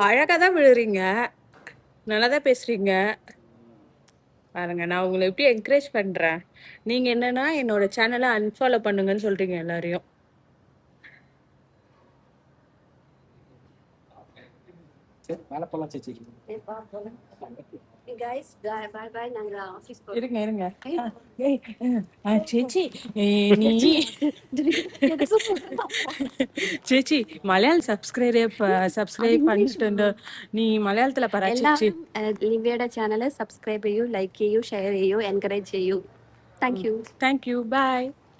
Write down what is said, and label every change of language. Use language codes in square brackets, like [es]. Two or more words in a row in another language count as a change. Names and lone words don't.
[ta] அழகா தான் விழுறீங்க, நல்லா தான் பேசுறீங்க. பாருங்க நான் உங்களை எப்படி என்கரேஜ் பண்றேன். நீங்க என்னன்னா என்னோட சேனலை அன்ஃபாலோ பண்ணுங்கன்னு சொல்றீங்க எல்லாரையும். சரி மேல போலாம் சேச்சி. [en] guys bye bye. [ta] நாங்க ஆபீஸ் போறோம். இருங்க இருங்க. சேச்சி நீ சேச்சி மலையாள സബ്സ്ക്രൈബ് பண்ணிட்டு [ml] നീ മലയാളത്തില പറ ചേച്ചി. ലിവ്യയുടെ ചാനൽ സബ്സ്ക്രൈബ് ചെയ്യൂ, ലൈക്ക് ചെയ്യൂ, ഷെയർ ചെയ്യൂ, എൻകറേജ് ചെയ്യൂ. [en] Thank you. [ml] ബൈ.